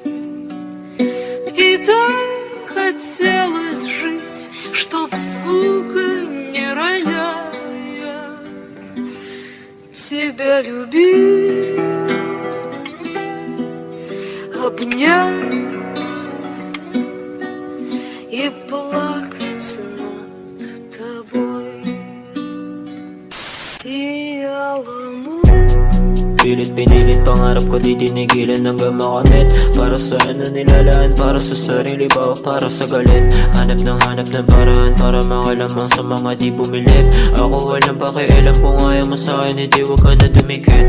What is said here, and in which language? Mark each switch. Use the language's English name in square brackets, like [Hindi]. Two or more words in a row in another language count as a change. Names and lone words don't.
[Russian] И так хотелось жить, чтоб звука не роняя тебя любить, обнять и плакать над тобой. Сияла ночь. [Filipino] Pilit pinilit pangarap ko di tinigilan hanggang makamit. Para sa ano nilalaan, para sa sarili ba o para sa galit? Hanap ng paraan para makalamang sa mga di bumilip. Ako walang pakialam kung ayaw mo sa akin, hindi wag ka na dumikit.